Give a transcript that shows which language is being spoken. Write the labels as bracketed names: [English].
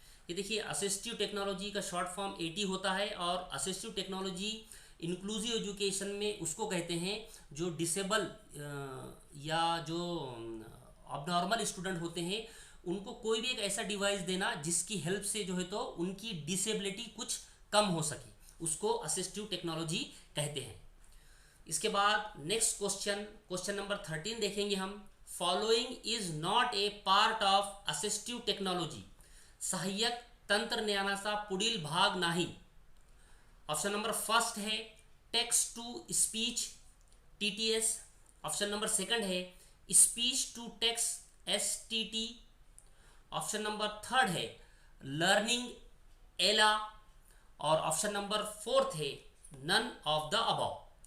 [Hindi] ये देखिए assistive technology का शॉर्ट फॉर्म एटी होता है, और असिस्टिव टेक्नोलॉजी इंक्लूसिव एजुकेशन में उसको कहते हैं जो डिसेबल या जो अबनॉर्मल स्टूडेंट होते हैं उनको कोई भी एक ऐसा डिवाइस देना जिसकी हेल्प से जो है तो उनकी डिसेबिलिटी कुछ कम हो सके, उसको असिस्टिव टेक्नोलॉजी कहते हैं। इसके बाद नेक्स्ट क्वेश्चन, क्वेश्चन नंबर 13 देखेंगे हम। [English] following is not a part of assistive technology, [Marathi] सहाय्यक तंत्रज्ञानाचा पुढील भाग नाही। [Hindi] ऑप्शन नंबर फर्स्ट है text to speech TTS, option number second है speech to text STT, option number third है लर्निंग एला, और ऑप्शन नंबर फोर्थ है नन ऑफ द अबव।